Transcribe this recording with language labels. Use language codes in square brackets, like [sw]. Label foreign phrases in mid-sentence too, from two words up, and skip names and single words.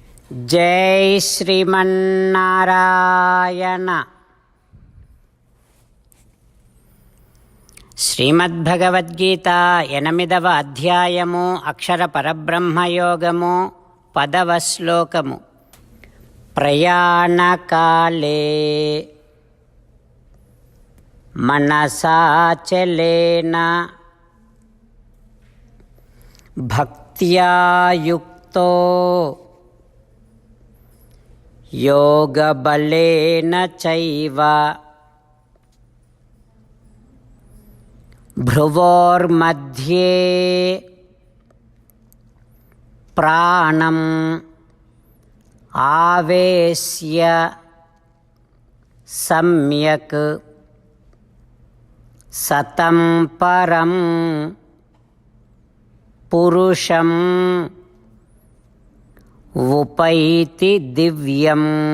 [te] జై శ్రీమన్నారాయణ. శ్రీమద్భగవద్గీత 8వ అధ్యాయము అక్షర పరబ్రహ్మయోగము 10వ శ్లోకము. [sa] ప్రయాణకాలే మనసాచలేన భక్త్యా యుక్తో యోగబలేన చైవ భ్రువోర్మధ్యే ప్రాణం ఆవేశ్య సమ్యక్ సతం పరం పురుషం ఉపైతి దివ్యం.